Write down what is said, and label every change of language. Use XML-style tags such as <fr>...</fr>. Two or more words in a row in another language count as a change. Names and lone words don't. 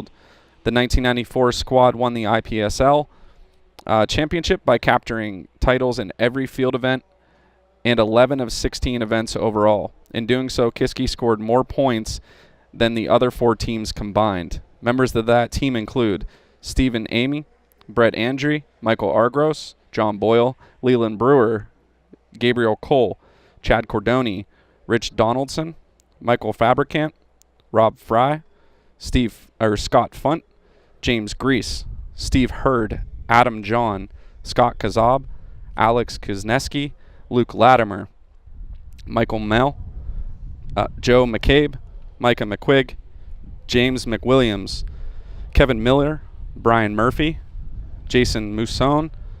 <en>The 1994 squad won the IPSL championship by capturing titles in every field event and 11 of 16 events overall. In doing so, Kiski scored more points than the other 4 teams combined. Members of that team include Stephen Amy, Brett Andre, Michael Argros, John Boyle, Leland Brewer, Gabriel Cole, Chad Cordoni, Rich Donaldson, Michael Fabricant, Rob Fry, Scott Funt, James Grease, Steve Hurd, Adam John, Scott Kazab, Alex Kuzneski, Luke Latimer, Michael Mell, Joe McCabe, Micah McQuigg, James McWilliams, Kevin Miller, Brian Murphy, Jason Musone,</en>